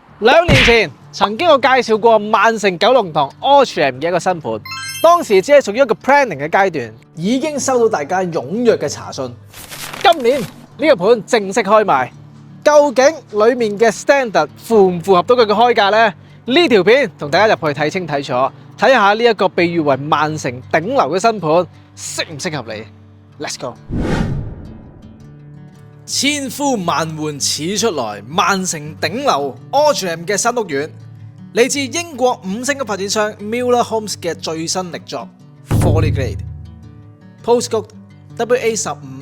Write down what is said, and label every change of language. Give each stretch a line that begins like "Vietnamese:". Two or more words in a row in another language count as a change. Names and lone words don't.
Cantonese: 2 年前，曾經我介紹過曼城九龍塘 Atrium 嘅一個新盤，當時只係屬於一個 planning 嘅階段，已經收到大家踴躍嘅查詢。今年呢個盤正式開賣，究竟裡面嘅 standard 符唔符合到佢嘅開價呢？呢條片同大家入去睇清睇楚，睇下呢一個被譽為曼城頂流嘅新盤適唔適合你。
English: Let's go！
Cantonese: 千呼萬喚始出來，曼城頂流 Atrium 嘅新屋苑，嚟自英國5星級發展商 Miller Homes 嘅最新力作 Folly Glade，postcode WA15